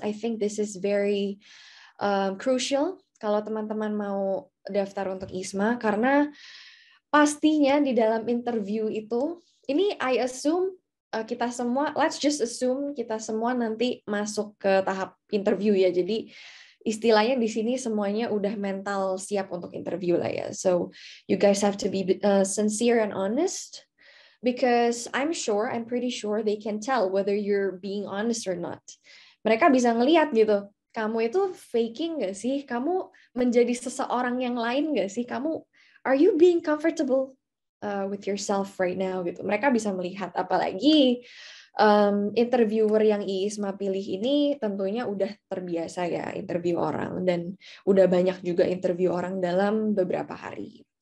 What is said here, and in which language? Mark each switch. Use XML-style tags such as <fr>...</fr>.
<en>I think this is very crucial</en> <id>kalau teman-teman mau daftar untuk ISMA, karena pastinya di dalam interview itu, ini I assume kita semua,</id> <en>let's just assume</en> <id>kita semua nanti masuk ke tahap interview ya. Jadi istilahnya di sini semuanya udah mental siap untuk interview lah ya.</id> <en>So you guys have to be sincere and honest. Because I'm pretty sure they can tell whether you're being honest or not.</en> <id>Mereka bisa ngelihat gitu, kamu itu faking nggak sih? Kamu menjadi seseorang yang lain nggak sih?</id> <en>Are you being comfortable with yourself right now?</en> <id>Gitu. Mereka bisa melihat, apalagi interviewer yang ISMA pilih ini tentunya udah terbiasa ya interview orang, dan udah banyak juga interview orang dalam beberapa hari.</id>